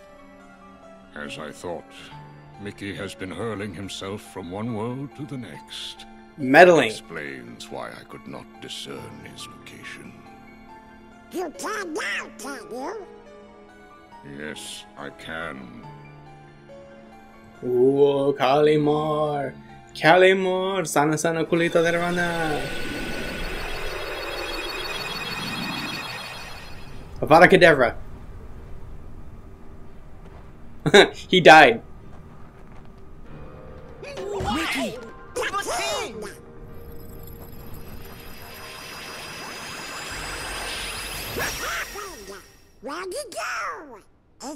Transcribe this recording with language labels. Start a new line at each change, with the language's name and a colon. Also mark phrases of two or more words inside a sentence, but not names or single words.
English: As I thought, Mickey has been hurling himself from one world to the next. Meddling. Explains why I could not discern his location. You can now, can you? Yes, I can. Ooh, Kalimar. Kalimar. Sana sana kulita dervana. Avada Kedavra. He died. Mickey! the king! Where'd you go?